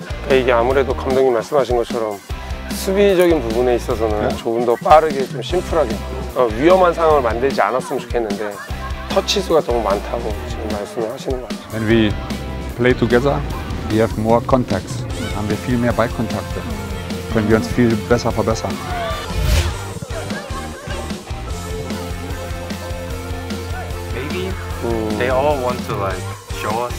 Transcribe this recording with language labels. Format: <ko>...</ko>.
<ko>이게 아무래도 감독님 말씀하신 것처럼 수비적인 부분에 있어서는 조금 더 빠르게 좀 심플하게 위험한 상황을 만들지 않았으면 좋겠는데 터치 수가 너무 많다고 지금 말씀을 하시는 것 같아요.</ko> <en>When we play together, we have more contacts.</en> <de>Haben wir viel mehr Ballkontakte. Können wir uns viel besser verbessern.</de> <en>Maybe they all want to like show us.</en>